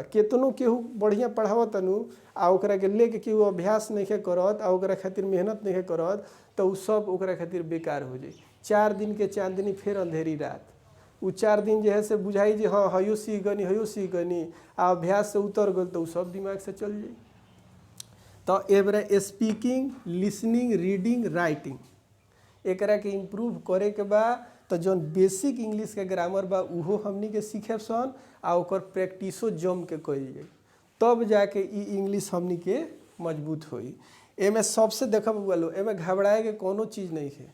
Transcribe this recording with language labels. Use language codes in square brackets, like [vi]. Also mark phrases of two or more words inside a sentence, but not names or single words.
[bho] केतनो केहू बढ़िया पढ़ावत तनु आ ओकरा के लेके केहू अभ्यास नहीं करत, आ ओकरा खातिर मेहनत नहीं करत, तो उ सब ओकरा खातिर बेकार हो जाई। 4 दिन के चांदनी फिर अंधेरी रात। उ 4 दिन जो है से बुझाई जे हाँ हयो सीख गनी, हयो सीख गनी, आ अभ्यास से उतर गल तो उ सब दिमाग से चल जाई। तो एबरा [en] speaking, listening, reading, writing [bho] एकरा के इम्प्रूव करे के बा। तो जौन [en] basic English [bho] के ग्रामर बा उहो हमनी के सीखे सन, आ ओकर प्रैक्टिसो जम के कइल जाई, तब जाके ई इंग्लिश हमनी के मजबूत होई। एमे सबसे देखब वालो, एमे घबराए के कोनो चीज़ नहीं है।